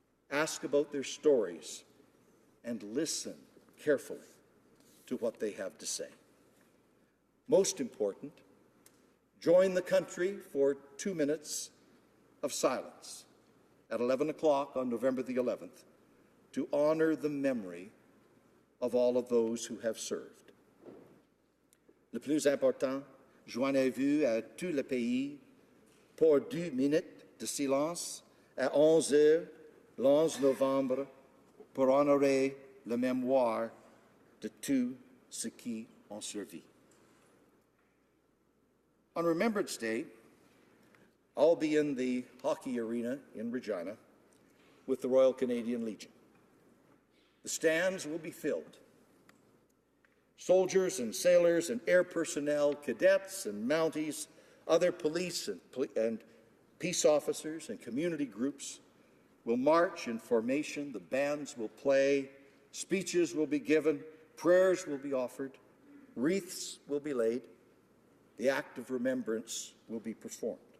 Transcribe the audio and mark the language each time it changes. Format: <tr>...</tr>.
<en>Ask about their stories and listen carefully to what they have to say. Most important, join the country for 2 minutes of silence at 11 o'clock on November the 11th to honor the memory of all of those who have served.</en> <fr>Le plus important, joignez-vous à tout le pays pour 2 minutes de silence à 11 heures, le 11 novembre, pour honorer la mémoire de tous ceux qui ont servi.</fr> <en>On Remembrance Day, I'll be in the hockey arena in Regina with the Royal Canadian Legion. The stands will be filled. Soldiers and sailors and air personnel, cadets and Mounties, other police and peace officers and community groups will march in formation, the bands will play, speeches will be given, prayers will be offered, wreaths will be laid, the act of remembrance will be performed.</en>